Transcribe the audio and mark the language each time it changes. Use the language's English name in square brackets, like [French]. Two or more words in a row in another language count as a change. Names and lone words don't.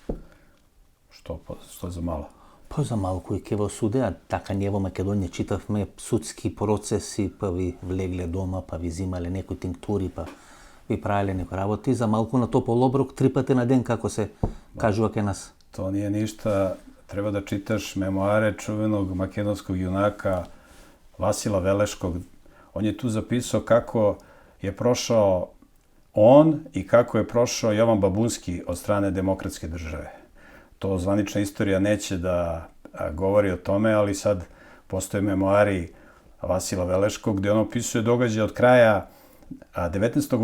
[Macedonian] Што е за мало? Па за малку и ке во суде, а така ние во Македонија читавме судски процеси, па ви влегле дома, па ви зимале некои тинктури, па ви правеле некои работи, за малку на топол оброк 3 пати на ден, како се кажува ке нас. [Serbian] То nije ništa, treba da čitaš memoare čuvenog makedonskog junaka Vasila Veleškog. On je tu zapisao kako je prošao on i kako je prošao Jovan Babunski od strane demokratske države. To zvanična istorija neće da govori o tome, ali sad postoje memoari Vasila Veleškog gdje on opisuje događaje od kraja 19.